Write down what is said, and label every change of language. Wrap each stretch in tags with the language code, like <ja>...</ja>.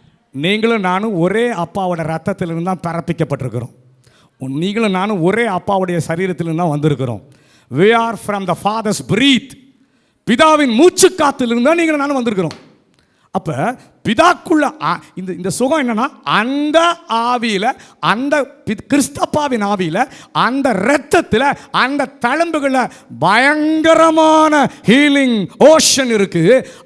<ta>நீங்களும் நானும் ஒரே அப்பாவோட ரத்தத்திலிருந்து தான் பிறப்பிக்கப்பட்டிருக்கிறோம். நீங்களும் நானும் ஒரே அப்பாவுடைய சரீரத்திலிருந்து தான் வந்திருக்கிறோம்.</ta> <en>we are from the father's breath.</en> <ta>பிதாவின் மூச்சு காத்திலிருந்து தான் நீங்களும் நானும் வந்திருக்கிறோம். அப்போ பிதாக்குள்ள இந்த சுகம் என்னன்னா, அந்த ஆவியில், அந்த கிறிஸ்தப்பாவின் ஆவியில், அந்த இரத்தத்தில், அந்த தழும்புகளில் பயங்கரமான ஹீலிங் ஓஷன் இருக்குது.</ta>